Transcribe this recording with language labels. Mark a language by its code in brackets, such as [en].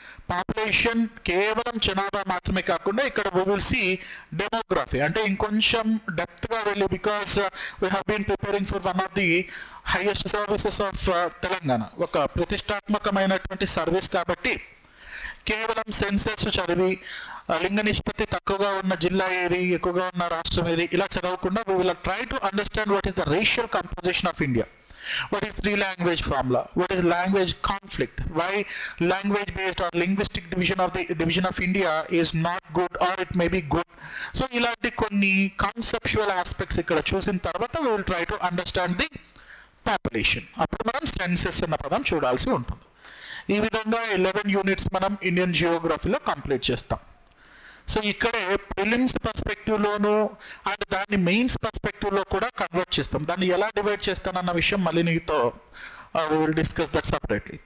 [te] Population కేవలం జనాభా మాత్రమే కాకుండా ఇక్కడ [en] we will see demography [te] అంటే ఇంకొంచెం డెప్త్గా వెళ్ళి, [en] because we have been preparing for one of the highest services of Telangana, [te] ఒక ప్రతిష్టాత్మకమైనటువంటి సర్వీస్ కాబట్టి కేవలం సెన్సెస్ చదివి లింగ నిష్పత్తి తక్కువగా ఉన్న జిల్లా ఏది, ఎక్కువగా ఉన్న రాష్ట్రం ఏది ఇలా చదవకుండా [en] we will try to understand what is the racial composition of India. What is three language formula? What is language conflict? Why language based or linguistic division of India is not good or it may be good? So [te] ఇలాంటి కొన్ని conceptual aspects ఇక్కడ చూసిన తర్వాత [en] we will try to understand the population. [te] అప్పుడు మనం senses అన్న పదం చూడాల్సి ఉంటుంది. ఈ విధంగా 11 యూనిట్స్ మనం ఇండియన్ జియోగ్రఫీలో కంప్లీట్ చేస్తాం. సో ఇక్కడే ప్రిలిమ్స్ పర్స్పెక్టివ్లోను అండ్ దాన్ని మెయిన్స్ పర్స్పెక్టివ్లో కూడా కన్వర్ట్ చేస్తాం. దాన్ని ఎలా డివైడ్ చేస్తానన్న విషయం మళ్ళీ నీతో విల్ డిస్కస్ దట్ సపరేట్లీ.